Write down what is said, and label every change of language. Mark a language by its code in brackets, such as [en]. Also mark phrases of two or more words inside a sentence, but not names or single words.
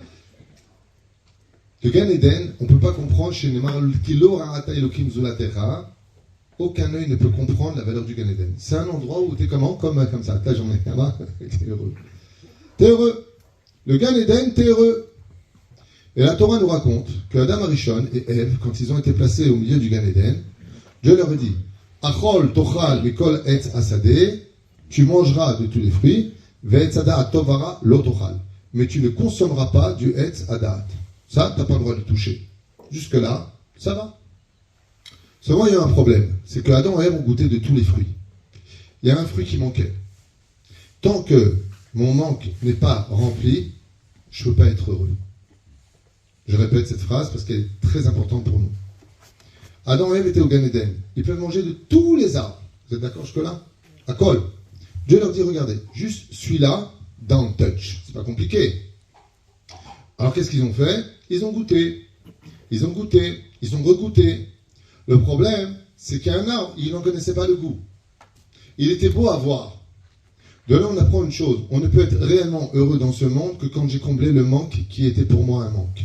[fr] Le Gan Eden, on ne peut pas comprendre chez Neymar, aucun œil ne peut comprendre la valeur du Gan Eden. C'est un endroit où tu es comment? Comme ça, ta journée, t'es heureux. T'es heureux. Le Gan Eden, t'es heureux. Et la Torah nous raconte que Adam Arishon et Ève, quand ils ont été placés au milieu du Gan Eden, Dieu leur a dit, [he] אכל תאכל מכל עץ השדה, [fr] tu mangeras de tous les fruits, [he] ועץ הדעת טוב ורע לא תאכל. [fr] Mais tu ne consommeras pas du [he] עץ הדעת. [fr] Ça, tu n'as pas le droit de toucher. Jusque-là, ça va. Seulement, il y a un problème. C'est que Adam et Ève ont goûté de tous les fruits. Il y a un fruit qui manquait. Tant que mon manque n'est pas rempli, je ne peux pas être heureux. Je répète cette phrase parce qu'elle est très importante pour nous. Adam et Ève étaient au Gan Eden. Ils peuvent manger de tous les arbres. Vous êtes d'accord jusque-là? À col. Dieu leur dit, regardez, juste celui-là, [en] don't touch. [fr] C'est pas compliqué. Alors qu'est-ce qu'ils ont fait? Ils ont goûté. Ils ont goûté. Ils ont regoûté. Le problème, c'est qu'il y a un arbre, ils n'en connaissaient pas le goût. Il était beau à voir. De là, on apprend une chose. On ne peut être réellement heureux dans ce monde que quand j'ai comblé le manque qui était pour moi un manque.